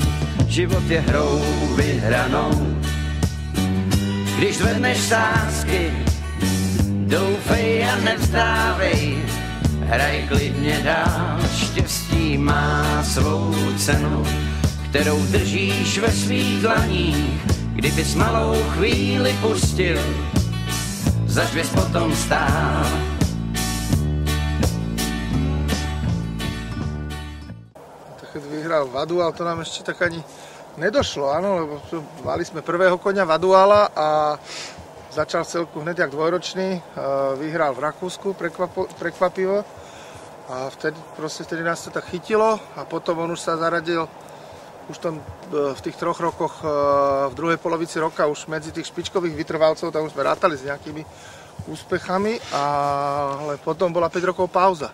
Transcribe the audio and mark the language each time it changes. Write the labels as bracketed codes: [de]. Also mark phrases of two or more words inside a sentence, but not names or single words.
[cs] Život je hrou vyhranou, když zvedneš sázky, doufej a nevzdávej, hraj klidně dál, štěstí má svou cenu, kterou držíš ve svých dlaních. Kdybys malou chvíli pustil, zač bys potom stál. [sk] Keď vyhral Vadual, to nám ešte tak ani nedošlo, áno, lebo mali sme prvého koňa Vaduala a začal celku hneď jak dvojročný, vyhral v Rakúsku prekvapivo a vtedy nás to tak chytilo a potom on už sa zaradil už v tých 3 rokoch, v druhej polovici roka už medzi tých špičkových vytrvalcov, tam už sme rátali s nejakými úspechami, ale potom bola 5 rokov pauza.